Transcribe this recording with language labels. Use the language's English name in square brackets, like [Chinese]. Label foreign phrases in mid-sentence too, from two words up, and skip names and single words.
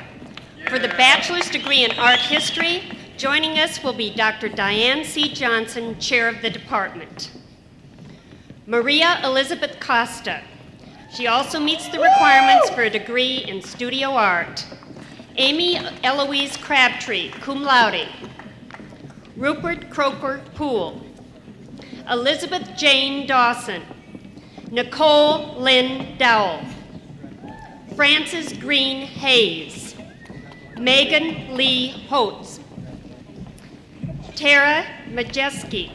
[English] For the bachelor's degree in art history, joining us will be Dr. Diane C. Johnson, Chair of the department. Maria Elizabeth Costa. She also meets the requirements for a degree in studio art. Amy Eloise Crabtree, cum laude. Rupert Croker Poole. Elizabeth Jane Dawson. Nicole Lynn Dowell. Frances Green Hayes. Megan Lee Holtz. Tara Majeski.